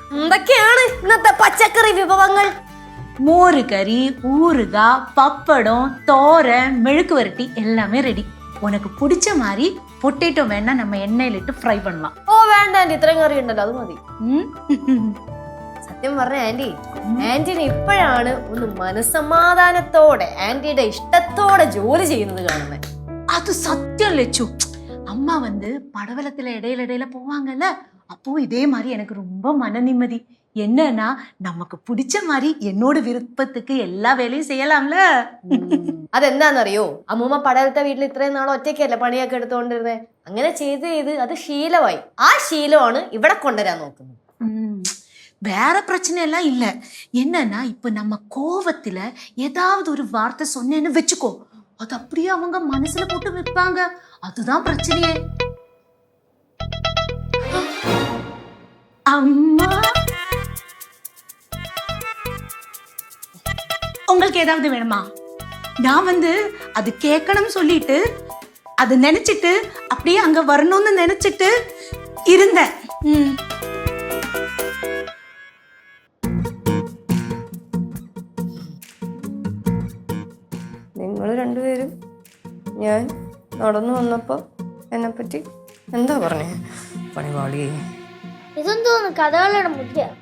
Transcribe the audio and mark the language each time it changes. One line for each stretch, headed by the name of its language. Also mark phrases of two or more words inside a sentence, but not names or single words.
Malayalam: എന്തൊക്കെയാണ് ഇന്നത്തെ പച്ചക്കറി വിഭവങ്ങൾ? മോരുകറി, ഊറുക, പപ്പടം, തോരൻ, മെഴുக்கு വരട്ടി
Tamil: எல்லாமே ரெடி. உனக்கு பிடிச்ச மாதிரி பொட்டேட்டோ வேணா நம்ம எண்ணெயில இட்டு ஃப்ரை பண்ணலாம்.
Malayalam: ഓ വേണ്ട ആന്റി, ഇത്രയും കറി ഉണ്ടല്ലോ, അത് മതി. സത്യം പറഞ്ഞ ആന്റി, ആന്റിന് ഇപ്പോഴാണ് ഒന്ന് മനസ്സമാധാനത്തോടെ ആന്റിയുടെ ഇഷ്ടത്തോടെ ജോലി ചെയ്യുന്നത് കാണുന്നത്.
Tamil: அது சத்தியம் லட்சு. அம்மா படவலத்துல இடையில போவாங்கல்ல, அப்போ இதே மாதிரி எனக்கு ரொம்ப மன நிம்மதி. என்னன்னா நமக்கு பிடிச்ச மாதிரி என்னோட விருப்பத்துக்கு எல்லா வேலையும் செய்யலாம்ல.
Malayalam: അതെന്താന്നറിയോ, അമ്മൂമ്മ പടവലത്തെ വീട്ടിൽ ഇത്രയും നാൾ ഒറ്റയ്ക്കല്ലേ പണിയൊക്കെ എടുത്തോണ്ടിരുന്നേ. അങ്ങനെ ചെയ്ത് അത് ശീലമായി. ആ ശീലമാണ് ഇവിടെ കൊണ്ടുവരാൻ നോക്കുന്നത്.
Tamil: வேற பிரச்சனை எல்லாம் இல்ல. என்னன்னா இப்ப நம்ம கோவத்துல ஏதாவது ஒரு வார்த்தை சொன்னேன்னு வச்சுக்கோ, அது அப்படியே அவங்க மனசுல போட்டு வைப்பாங்க. அதுதான் பிரச்சனையே. அம்மா, உங்களுக்கு ஏதாவது வேணுமா? நான் அது கேட்கணும் சொல்லிட்டு அது நினைச்சிட்டு அப்படியே அங்க வரணும்னு நினைச்சிட்டு இருந்தேன்.
Malayalam: നിങ്ങൾ രണ്ടുപേരും ഞാൻ നടന്നു വന്നപ്പോ എന്നെ പറ്റി എന്താ പറഞ്ഞേ? പണിപാളി ഇതെന്തോന്ന് കഥകളുടെ മുദ്ര?